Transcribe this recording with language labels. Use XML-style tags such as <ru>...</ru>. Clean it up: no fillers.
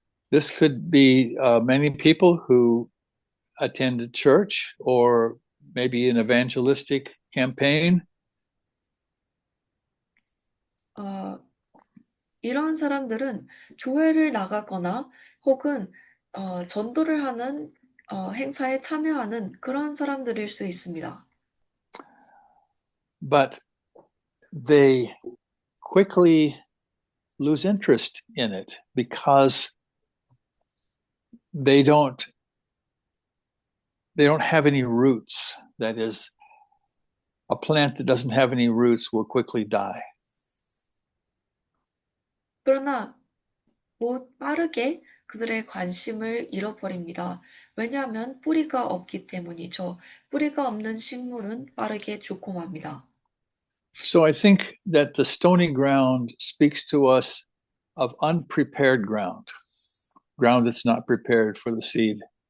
<en>This could be many people who attend church or maybe an evangelistic campaign.</en> <ko>이런 사람들은 교회를 나가거나 혹은 전도를 하는 행사에 참여하는 그런 사람들일 수 있습니다.</ko> <en>But they quickly lose interest in it because they don't have any roots. That is, a plant that doesn't have any roots will quickly die.</en> <ko>그러나 곧 빠르게 그들의 관심을 잃어버립니다. 왜냐하면 뿌리가 없기 때문이죠. 뿌리가 없는 식물은 빠르게 죽고 맙니다.</ko> <en>So I think that the stony ground speaks to us of unprepared ground that's not prepared for the seed.</en>